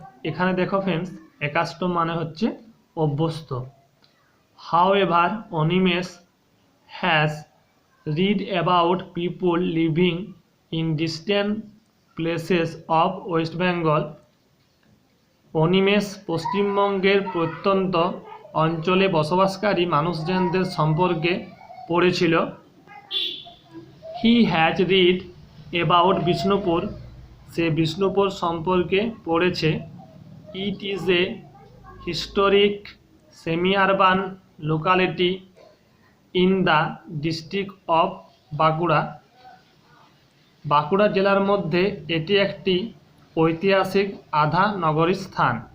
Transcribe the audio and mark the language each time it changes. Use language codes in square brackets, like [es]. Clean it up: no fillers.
[bn] এখানে দেখো friends, accustomed মানে হচ্ছে অভ্যস্ত। [en] However, Animesh has read about people living in distant places of West Bengal, [bn] Animesh পশ্চিমবঙ্গের প্রত্যন্ত অঞ্চলে বসবাসকারী মানুষজনদের সম্পর্কে পড়েছিল। [en] he has read about Bishnupur, [bn] সে বিষ্ণুপুর সম্পর্কে পড়েছে। [en] it is a historic semi urban locality in the district of Bankura, [bn] Bankura জেলার মধ্যে এটি একটি ঐতিহাসিক আধা নগরী স্থান।